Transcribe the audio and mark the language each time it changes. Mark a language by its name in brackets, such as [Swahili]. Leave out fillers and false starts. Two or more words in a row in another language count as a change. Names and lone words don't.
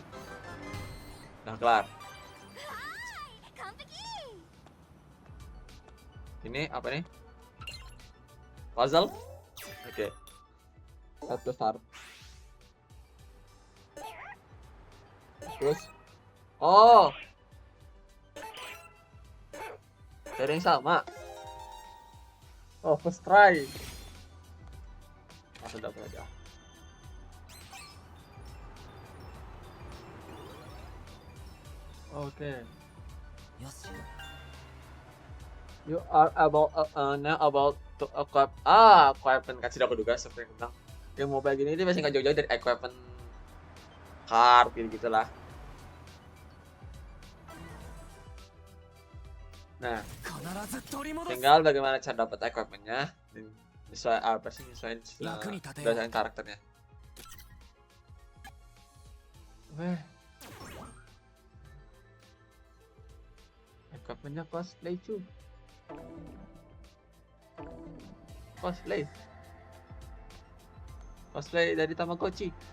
[Indonesian] Nah, kelar. Ini apa nih? Puzzle? Oke. Satu start. Terus, oh, cara yang sama. [English] Oh, first try. [Indonesian] Langsung dapat aja. Oke. [Japanese] よし [English] You are now about to equip weapon [Indonesian] kasih aku juga seperti yang bilang. Yang mobile gini ini masih nggak jauh-jauh dari [English] equipment card [Indonesian] gitu lah. Nah, [Japanese] 必ず取り戻す [Indonesian] tinggal bagaimana cara dapat equipmentnya dan nyesuaiin Laku nih, Tateo. berdasarkan karakternya. Weh. Equipmentnya cosplay cuy. Cosplay dari Tamagotchi.